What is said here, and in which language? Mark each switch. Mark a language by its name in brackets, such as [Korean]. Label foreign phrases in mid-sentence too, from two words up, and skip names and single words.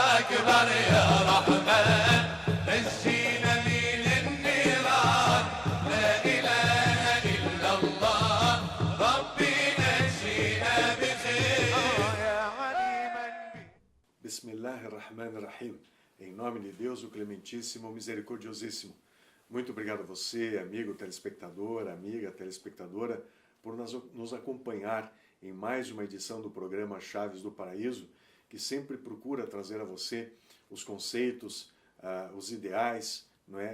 [Arabic] أكبر يا رحمن نجينا من النيران لا إله إلا الله ربي نجينا بخير يا عليما Bismillahirrahmanirrahim. [Portuguese] Em nome de Deus, o Clementíssimo, Misericórdiosíssimo. Muito obrigado a você, amigo telespectador, amiga telespectadora, por nos acompanhar em mais uma edição do programa Chaves do Paraíso, que sempre procura trazer a você os conceitos, os ideais, não é?